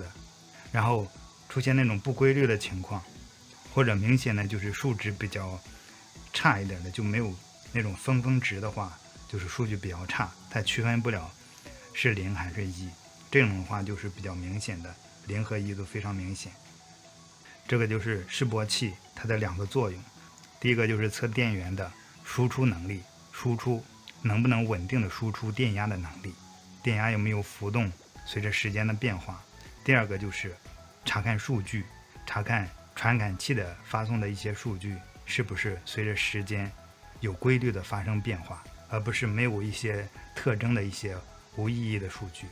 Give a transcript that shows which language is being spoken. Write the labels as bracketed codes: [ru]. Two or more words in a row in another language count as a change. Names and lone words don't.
[zh] 然后出现那种不规律的情況，或者明顯的就是數值比較差一點的，就沒有那種分峰值的話，就是數據比較差，它區分不了是0還是1，這種的話就是比較明顯的，0和1都非常明顯。這個就是示波器它的 2個作用，第一個就是測電源的輸出能力，輸出能不能穩定的輸出電壓的能力，電壓有沒有浮動，隨着時間的變化。第二個就是查看數據，查看傳感器的發送的一些數據是不是隨着時間有規律的發生變化，而不是沒有一些特徵的一些無意義的數據。